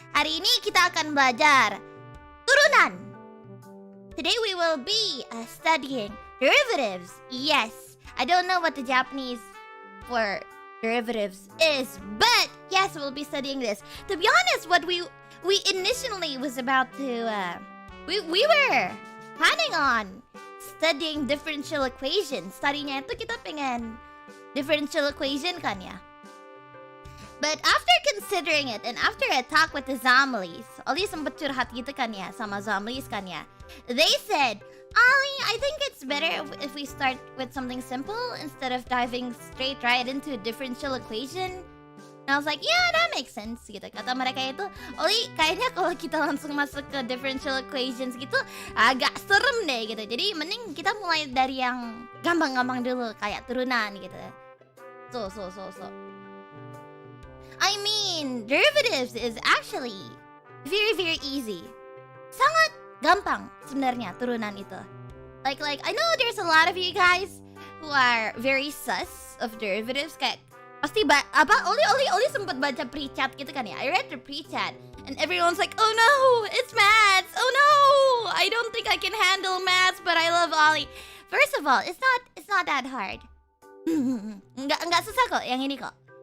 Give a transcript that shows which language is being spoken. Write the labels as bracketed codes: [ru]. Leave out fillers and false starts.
[id] Hari ini kita akan belajar turunan. [en] Today we will be studying derivatives. Yes, I don't know what the Japanese for derivatives is, but yes, we'll be studying this. To be honest, what we initially was about to we were planning on studying differential equations. [id] Tadinya itu kita pengen differential equation kan ya. [en] But after considering it and after a talk with the Zamlies, Ollie [id] sempet curhat gitu kan ya [en] sama Zamlies kan ya. They said, Ollie, I think it's better if we start with something simple instead of diving straight right into a differential equation. And I was like, yeah, that makes sense [id] gitu. Kata mereka itu, Ollie, kayaknya kalau kita langsung masuk ke differential equations gitu agak serem deh gitu. Jadi mending kita mulai dari yang gampang-gampang dulu, kayak turunan gitu. [en] So. I mean, derivatives is actually very, very easy. [id] Sangat gampang sebenarnya turunan itu. [en] Like I know there's a lot of you guys who are very sus of derivatives. [id] Kayak pasti Ollie sempet baca pre-chat gitu kan ya. [en] I read the pre-chat and everyone's like, oh no, it's maths. Oh no, I don't think I can handle maths, but I love Ollie. First of all, it's not that hard. [id] Enggak susah kok yang ini kok.